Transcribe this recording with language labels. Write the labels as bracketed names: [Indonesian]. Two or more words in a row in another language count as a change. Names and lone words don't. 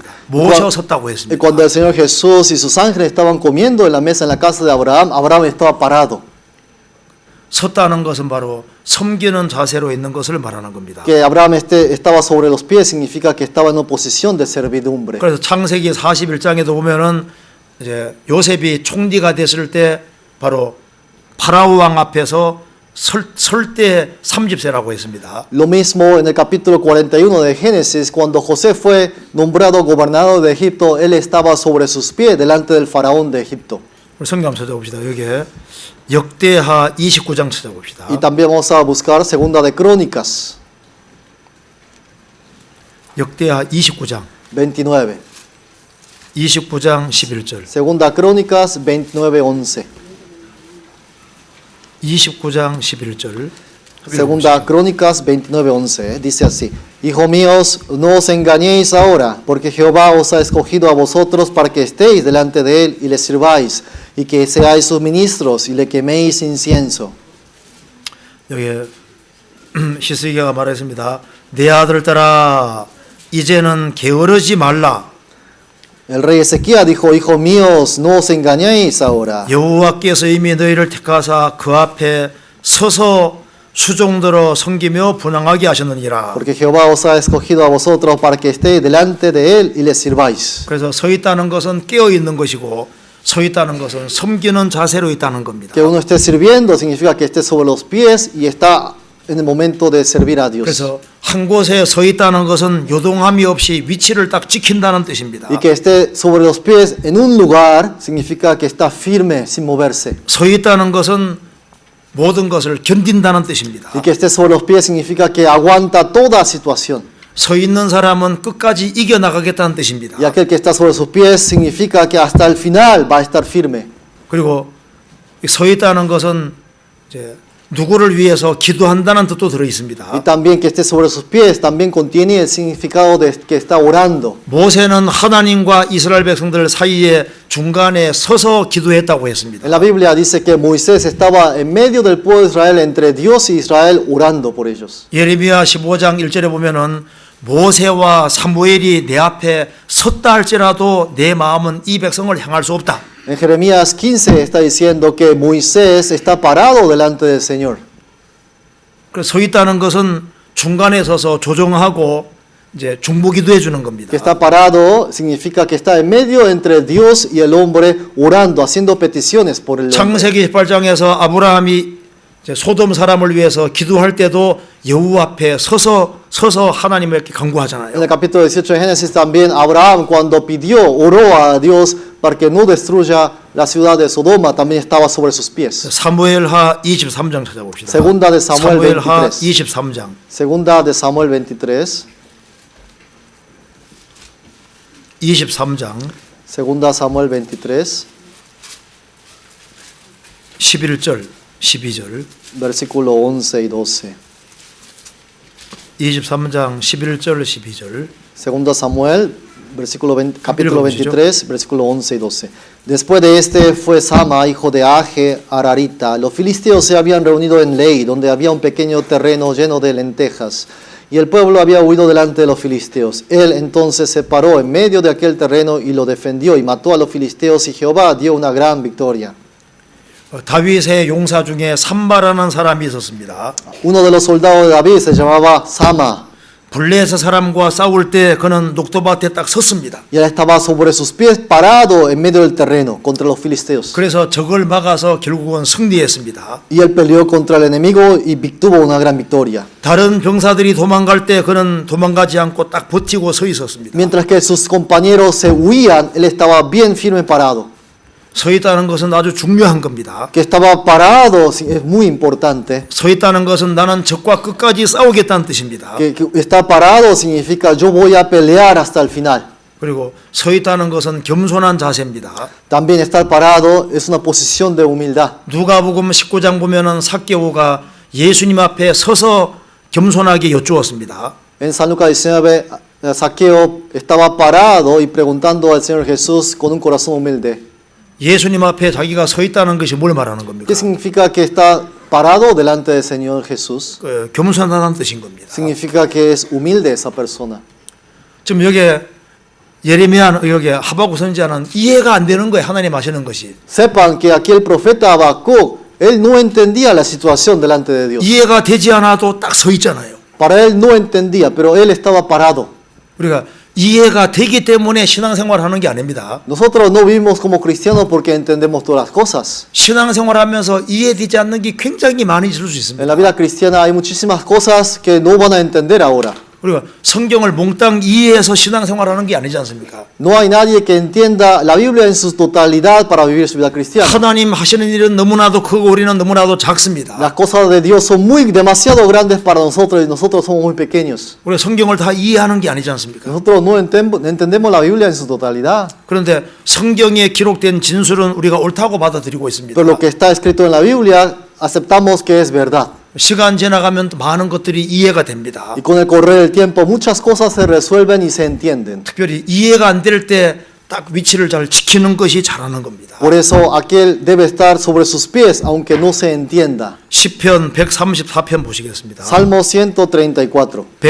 [Korean] 모셔 섰다고 [Spanish] Y [Korean] 했습니다. [Spanish] cuando el Señor Jesús y sus ángeles estaban comiendo en la mesa en la casa de Abraham, Abraham estaba parado. [Korean] 섰다는 것은 바로 섬기는 자세로 있는 것을 말하는 겁니다. [Spanish] Que Abraham estaba sobre los pies significa que estaba en una posición de servidumbre. [Korean] 그래서 창세기 41장에도 보면은 이제 요셉이 총리가 됐을 때 바로 파라오 왕 앞에서 설 때 30세라고 했습니다. [Spanish] Lo mismo en el capítulo 41 de Génesis, cuando José fue nombrado gobernador de Egipto, él estaba sobre sus pies delante del faraón de Egipto. [Korean] 우리 성경 한번 찾아봅시다. 여기에 역대하 29장 찾아봅시다. [Spanish] Y también vamos a buscar Segunda de Crónicas [Korean] 역대하 29장 29. 29장 11절. [Spanish] Segunda Crónicas 29:11. [Korean] 29장 11절. [Spanish] Segunda Crónicas 29:11 dice así: Hijos míos, no os engañéis ahora, porque Jehová os ha escogido a vosotros para que estéis delante de él y le sirváis, y que seáis sus ministros y le queméis incienso. [Korean] 여기에 히스기야가 말했습니다. 내 아들 따라 이제는 게으르지 말라. [Spanish] El rey Ezequiel dijo: Hijos míos, no os engañéis ahora, [Korean] 여호와께서 이미 너희를 택하사 그 앞에 서서 수종들어 섬기며 분향하게 하셨느니라. [Spanish] porque Jehová os ha escogido a vosotros para que estéis delante de él y le sirváis. [Korean] 그래서 서 있다는 것은 깨어 있는 것이고 서 있다는 것은 섬기는 자세로 있다는 겁니다. [Spanish] Que uno esté sirviendo significa que esté sobre los pies y está en el momento de servir a Dios. [Korean] 그래서 한 곳에 서 있다는 것은 요동함이 없이 위치를 딱 지킨다는 뜻입니다. [Spanish] Y que esté sobre los pies en un lugar significa que está firme sin moverse. [Korean] 서 있다는 것은 모든 것을 견딘다는 뜻입니다. [Spanish] Y que esté sobre los pies significa que aguanta toda situación. [Korean] 서 있는 사람은 끝까지 이겨나가겠다는 뜻입니다. [Spanish] Y aquel que está sobre sus pies significa que hasta el final va a estar firme. [Korean] 그리고 서 있다는 것은 이제 누구를 위해서 기도한다는 뜻도 들어 [Spanish] Y [Korean] 있습니다. [Spanish] también que esté sobre sus pies también contiene el significado de que está orando. [Korean] 모세는 하나님과 이스라엘 백성들 사이에 중간에 서서 기도했다고 했습니다. [Spanish] En la Biblia dice que Moisés estaba en medio del pueblo de Israel, entre Dios y Israel, orando por ellos. [Korean] 예레미야 15장 1절에 보면은 모세와 사무엘이 내 앞에 섰다 할지라도 내 마음은 이 백성을 향할 수 없다. [Spanish] En Jeremías 15 está diciendo que Moisés está parado delante del Señor. [Korean] 그래서 서 있다는 것은 중간에 서서 조정하고 이제 중보기도해 주는 겁니다. [Spanish] Que está parado significa que está en medio entre Dios y el hombre orando, haciendo peticiones por el hombre. [Korean] 창세기 18장에서 아브라함이 이제 소돔 사람을 위해서 기도할 때도 여호와 앞에 서서 하나님에게 간구하잖아요. [Spanish] En el capítulo 18 de Génesis también Abraham cuando oró a Dios para que no destruya la ciudad de Sodoma, también estaba sobre sus pies. [Korean] 사무엘하 23장 찾아봅시다. [Spanish] Segunda de Samuel [Korean] 사무엘하 23. 23장. [Spanish] Segunda de Samuel 23. [Korean] 23장 [Spanish] Segunda Samuel 23, [Korean] 11절, 12절. [Spanish] versículo 11 y 12. [Korean] 23장 11절, 12절. [Spanish] Segunda Samuel, capítulo Mira, 23, versículo 11 y 12. Después de este fue Sama, hijo de Age, Ararita. Los filisteos se habían reunido en Lei, donde había un pequeño terreno lleno de lentejas. Y el pueblo había huido delante de los filisteos. Él entonces se paró en medio de aquel terreno y lo defendió y mató a los filisteos y Jehová dio una gran victoria. [Korean] 다윗의 용사 중에 삼바라는 사람이 있었습니다. [Spanish] Uno de los soldados de David se llamaba Sama. [Korean] 블레셋 사람과 싸울 때 그는 녹도밭에 딱 섰습니다. [Spanish] Y él estaba sobre sus pies parado en medio del terreno contra los filisteos. [Korean] 그래서 적을 막아서 결국은 승리했습니다. [Spanish] Y él peleó contra el enemigo y tuvo una gran victoria. [Korean] 다른 병사들이 도망갈 때 그는 도망가지 않고 딱 버티고 서 있었습니다. [Spanish] Mientras que sus compañeros se huían, él estaba bien firme parado. [Korean] 서 있다는 것은 아주 중요한 겁니다. [Spanish] Que estaba parado es muy importante. [Korean] 서 있다는 것은 나는 적과 끝까지 싸우겠다는 뜻입니다. [Spanish] Que está parado significa yo voy a pelear hasta el final. [Korean] 그리고 서 있다는 것은 겸손한 자세입니다. [Spanish] También estar parado es una posición de humildad. [Korean] 누가복음 19장 보면은 삭개오가 예수님 앞에 서서 겸손하게 여쭈었습니다. [Spanish] En San Lucas 19, Zaqueo estaba parado y preguntando al Señor Jesús con un corazón humilde. [Korean] 예수님 앞에 자기가 서 있다는 것이 뭘 말하는 겁니까? [Spanish] ¿Qué significa que está parado delante del Señor Jesús? [Korean] 겸손하다는 뜻인 겁니다. [Spanish] Significa que es humilde esa persona. [Korean] 지금 여기에 예레미야 여기 하박국 선지자는 이해가 안 되는 거예요. 하나님 하시는 것이. [Spanish] Sepan que aquí el profeta Habacuc, él no entendía la situación delante de Dios. [Korean] 이해가 되지 않아도 딱 서 있잖아요. [Spanish] Para él no entendía, pero él estaba parado. [Korean] 우리가 이해가 되기 때문에 신앙생활 하는 게 아닙니다. [Spanish] Nosotros no vivimos como cristianos porque entendemos todas las cosas. [Korean] 신앙생활 하면서 이해되지 않는 게 굉장히 많이 있을 수 있습니다. [Spanish] En la vida cristiana hay muchísimas cosas que no van a entender ahora. [Korean] 우리가 성경을 몽땅 이해해서 신앙생활 하는 게 아니지 않습니까? [Spanish] No hay nadie que entienda la Biblia en su totalidad para vivir su vida cristiana. [Korean] 하나님 하시는 일은 너무나도 크고 우리는 너무나도 작습니다. [Spanish] Las cosas de Dios son demasiado grandes para nosotros y nosotros somos muy pequeños. [Korean] 우리가 성경을 다 이해하는 게 아니지 않습니까? [Spanish] Nosotros no entendemos la Biblia en su totalidad. [Korean] 그런데 성경에 기록된 진술은 우리가 옳다고 받아들이고 있습니다. [Spanish] Pero lo que está escrito en la Biblia aceptamos que es verdad. [Korean] 시간 지나가면 많은 것들이 이해가 됩니다. [Spanish] Y con el correr del tiempo muchas cosas se resuelven y se entienden. [Korean] 특별히 이해가 안 될 때 딱 위치를 잘 지키는 것이 잘하는 겁니다. [Spanish] Por eso aquel debe estar sobre sus pies aunque no se entienda. [Korean] 시편 134편 보시겠습니다. [Spanish] Salmos 134.